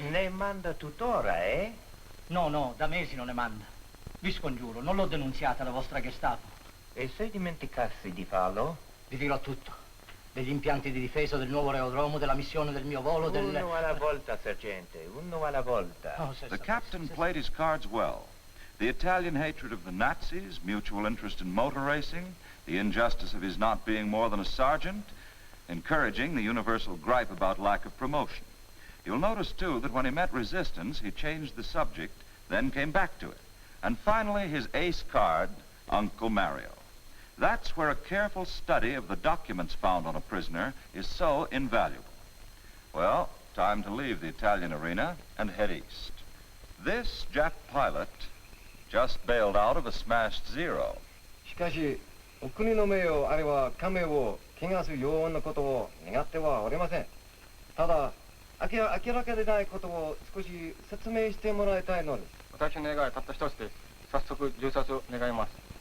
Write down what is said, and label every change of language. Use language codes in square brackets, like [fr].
[it] Ne manda tuttora, eh? No, da mesi non ne manda. Vi scongiuro, non l'ho denunziata la vostra Gestapo. E se dimenticassi di farlo? Vi dirò tutto. Degli impianti di difesa, del nuovo aerodromo, della missione del mio volo, Uno alla volta, sergente, uno alla volta. Oh, [en] The captain played his cards well. The Italian hatred of the Nazis, mutual interest in motor racing, the injustice of his not being more than a sergeant, encouraging the universal gripe about lack of promotion. You'll notice, too, that when he met resistance, he changed the subject, then came back to it. And finally, his ace card, Uncle Mario. That's where a careful study of the documents found on a prisoner is so invaluable. Well, time to leave the Italian arena and head east. This Jap pilot just bailed out of a smashed Zero. [ja] しかし、お国の名誉あるいは家名を汚すようなことを願ってはおりません。ただ、明らかでないことを少し説明してもらいたいのです。私の願いはたった一つです。早速銃殺を願います。